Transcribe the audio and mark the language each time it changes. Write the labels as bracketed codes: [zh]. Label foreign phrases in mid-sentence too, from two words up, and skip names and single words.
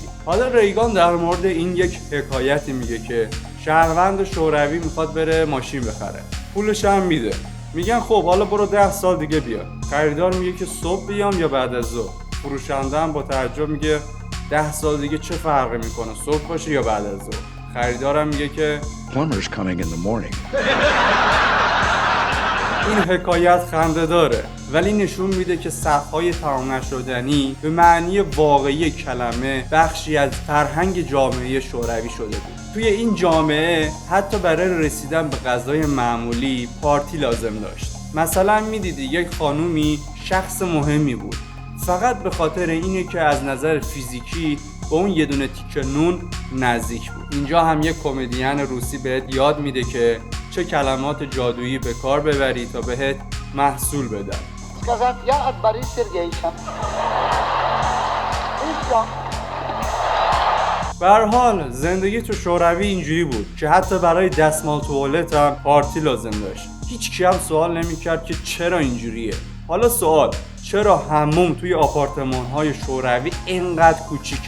[fa] حالا ریگان در مورد این یک حکایتی میگه که شهروند شوروی میخواد بره ماشین بخره، پولش هم میده، میگن خب حالا برو 10 سال دیگه بیا. خریدار میگه که صبح بیام یا بعد از ظهر. فروشنده هم با تعجب میگه 10 سال دیگه چه فرقی میکنه، صبح باشه یا بعد از ظهر. خریدارم میگه که [en] Plumber's coming in the morning. [fa] این حکایت خنده داره ولی نشون میده که صفهای تمام نشدنی به معنی واقعی کلمه بخشی از فرهنگ جامعه شوروی شده بود. توی این جامعه حتی برای رسیدن به غذای معمولی پارتی لازم داشت. مثلا میدیدی یک خانومی شخص مهمی بود فقط به خاطر اینه که از نظر فیزیکی به اون یه دونه تیکه نون نزدیک بود. اینجا هم یک کمدین روسی بهت یاد میده که چه کلمات جادویی به کار ببری تا بهت محصول بدن. [ru] сказать я от Бориса Сергеевича. [fa] به هر حال زندگی تو شوروی اینجوری بود که حتی برای دستمال توالت هم پارتی لازم داشت. هیچ کی هم سوال نمی‌کرد که چرا اینجوریه. حالا سوال، چرا حموم توی آپارتمان‌های شوروی اینقدر کوچیکه؟